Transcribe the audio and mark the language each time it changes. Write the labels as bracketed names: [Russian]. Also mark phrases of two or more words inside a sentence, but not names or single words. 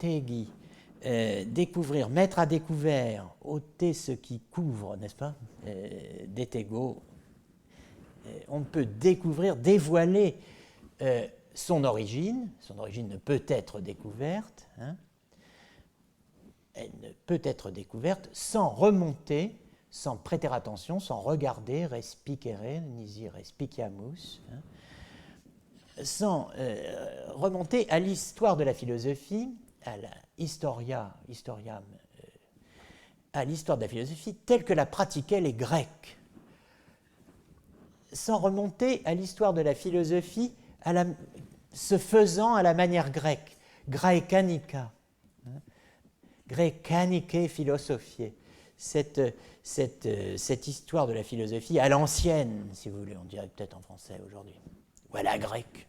[French] mettre à découvert, ôter ce qui couvre, n'est-ce pas, détego, on ne peut découvrir, dévoiler son origine ne peut être découverte, elle ne peut être découverte sans remonter, sans prêter attention, sans regarder, [Latin] respicere, nisi respiciamus, [French] sans remonter à l'histoire de la philosophie, à la historiam, à l'histoire de la philosophie telle que la pratiquaient les Grecs, sans remonter à l'histoire de la philosophie se faisant à la manière grecque, [Latin] graecanica, graecanicae philosophiae, [French] cette histoire de la philosophie à l'ancienne, si vous voulez, on dirait peut-être en français aujourd'hui, ou à la grecque.